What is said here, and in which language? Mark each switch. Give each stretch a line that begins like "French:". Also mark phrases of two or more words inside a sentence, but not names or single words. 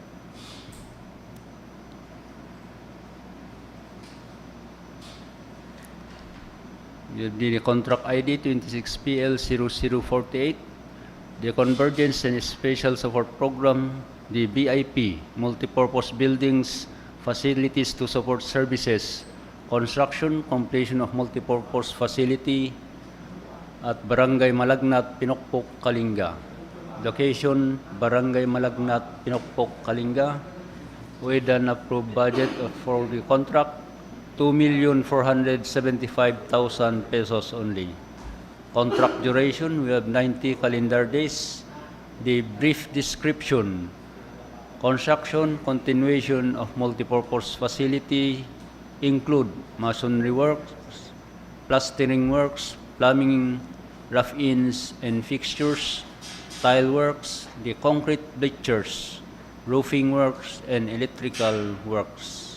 English: The contract ID 26PL0048. The Convergence and Special Support Program, the BIP, Multipurpose Buildings, Facilities to Support Services, Construction, Completion of Multipurpose Facility at Barangay Malagnat, Pinokpok, Kalinga. Location, Barangay Malagnat, Pinokpok, Kalinga, with an approved budget for the contract, 2,475,000 pesos only. Contract duration, we have 90 calendar days. The brief description, construction, continuation of multipurpose facility include masonry works, plastering works, plumbing, rough-ins and fixtures, tile works, the concrete bleachers, roofing works, and electrical works.